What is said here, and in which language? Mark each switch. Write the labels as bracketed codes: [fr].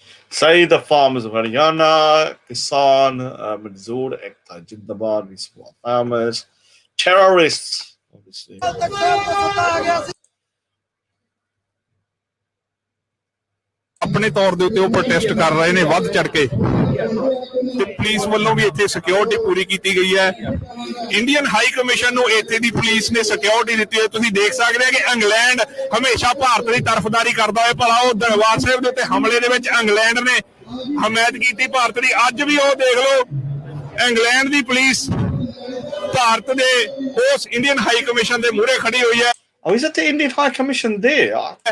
[en] Say the farmers of Haryana, [pa] Kisan, Manzoor, Ekta Jindabad, [en] we support farmers, terrorists, obviously. [pa] ਆਪਣੇ ਤੌਰ ਦੇ ਉੱਤੇ ਉਹ ਪ੍ਰੋਟੈਸਟ ਕਰ ਰਹੇ ਨੇ ਵੱਧ ਚੜ ਕੇ ਤੇ ਪੁਲਿਸ ਵੱਲੋਂ ਵੀ ਇੱਥੇ ਸਿਕਿਉਰਿਟੀ ਪੂਰੀ ਕੀਤੀ ਗਈ ਹੈ। ਇੰਡੀਅਨ ਹਾਈ ਕਮਿਸ਼ਨ ਨੂੰ ਇੱਥੇ ਦੀ ਪੁਲਿਸ ਨੇ ਸਿਕਿਉਰਿਟੀ ਦਿੱਤੀ ਹੈ। ਤੁਸੀਂ ਦੇਖ ਸਕਦੇ ਹੋ ਕਿ ਇੰਗਲੈਂਡ ਹਮੇਸ਼ਾ ਭਾਰਤ ਦੀ ਤਰਫਦਾਰੀ ਕਰਦਾ ਹੋਇਆ ਭਲਾ ਉਹ ਦਰਬਾਰ ਸਾਹਿਬ ਦੇ ਉੱਤੇ ਹਮਲੇ ਦੇ ਵਿੱਚ ਇੰਗਲੈਂਡ ਨੇ ਹਮਾਇਤ ਕੀਤੀ ਭਾਰਤ ਦੀ। ਅੱਜ ਵੀ ਉਹ ਦੇਖ ਲਓ ਇੰਗਲੈਂਡ ਦੀ ਪੁਲਿਸ ਭਾਰਤ ਦੇ ਉਸ ਇੰਡੀਅਨ ਹਾਈ ਕਮਿਸ਼ਨ ਦੇ ਮੂਹਰੇ ਖੜੀ ਹੋਈ ਹੈ। [en] Oh, is that the Indian High Commission there?